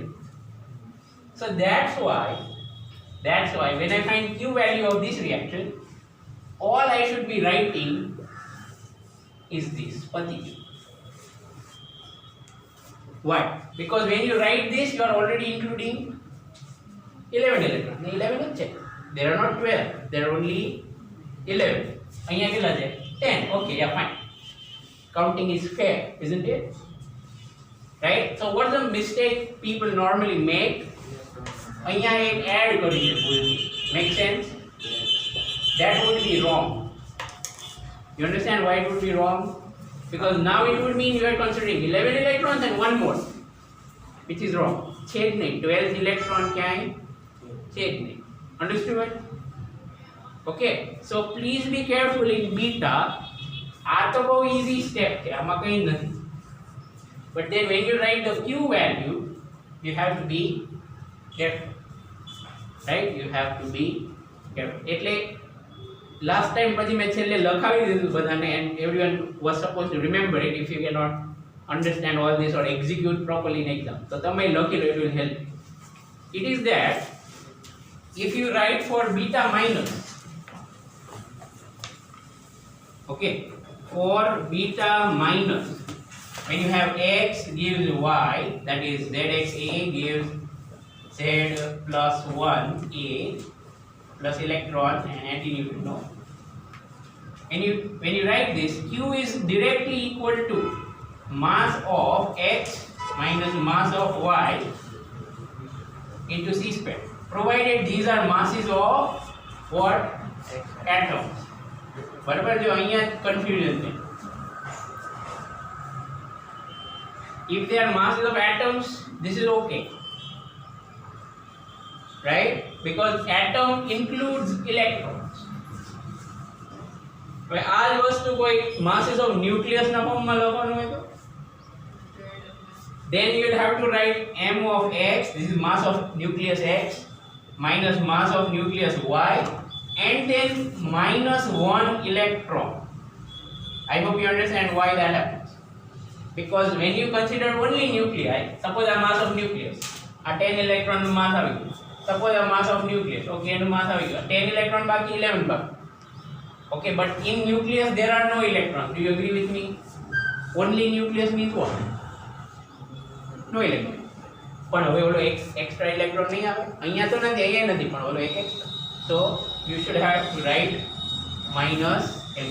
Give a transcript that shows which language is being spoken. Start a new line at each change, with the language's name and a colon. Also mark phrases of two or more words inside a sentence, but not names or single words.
English: So that's why when I find Q value of this reaction, all I should be writing is this, Pati. Why? Because when you write this, you are already including 11 electrons.
Gujarati: 11 જ છે.
English: There are not 12. There are only 11.
Gujarati: અહીંયા કેટલા છે? 10.
English: Okay, yeah, fine. Counting is fair, isn't it? Right? So what's the mistake people normally make?
Gujarati: અહીંયા એક add કરી છે ભૂલથી.
English: Make sense? That would be wrong. You understand why it would be wrong? Because now it would mean you are considering 11 electrons and one more, which is wrong.
Gujarati: છે જ નહીં.
English: 12th electron
Gujarati: ક્યાંય છે જ નહીં.
English: Understood? Okay. So please be careful in beta.
Gujarati: આ તો બહુ
English: easy step
Gujarati: છે. આમાં કંઈ નથી.
English: But then when you write the Q value, you have to be careful. Right? You have to be careful.
Gujarati: એટલે
English: last time
Gujarati: પછી મેં છેલ્લે લખાવી દીધું બધાને,
English: and everyone was supposed to remember it if you cannot understand all this or execute properly in exam.
Gujarati: So તમે લખી લો,
English: it will help. It is that if you write for beta minus, okay, for beta minus, when you have x gives y, that is zxa gives z plus 1a plus electron and antineutrino. When you write this, Q is directly equal to mass of x minus mass of y into c square, provided these are masses of what? Atoms.
Gujarati: બરાબર? જો અહીંયા confusion છે.
English: If they are masses of atoms, this is okay. Right? Because atom includes electrons.
Gujarati: હવે આ જ વસ્તુ કોઈ
English: masses of nucleus
Gujarati: ના ફોર્મમાં લખવાનું હોય તો
English: then you will have to write m of x, this is mass of nucleus x, minus mass of nucleus y, and then minus 1 electron. I hope you understand why that happens. Because when you consider only nuclei, suppose a mass of nucleus, a 10 electron mass
Gujarati: આવી ગયું.
English: Suppose a mass of nucleus,
Gujarati: okay, એનું mass આવી ગયું. 10 electron બાકી 11 બાકી.
English: Okay, but in nucleus there are no electrons. Do you agree with me? Only nucleus means what? No electron.
Gujarati: પણ હવે ઓલો
English: extra electron
Gujarati: નહીં આવે. અહીંયા તો નથી, અહીંયા નથી, પણ ઓલો એક extra.
English: So you should have to write minus m.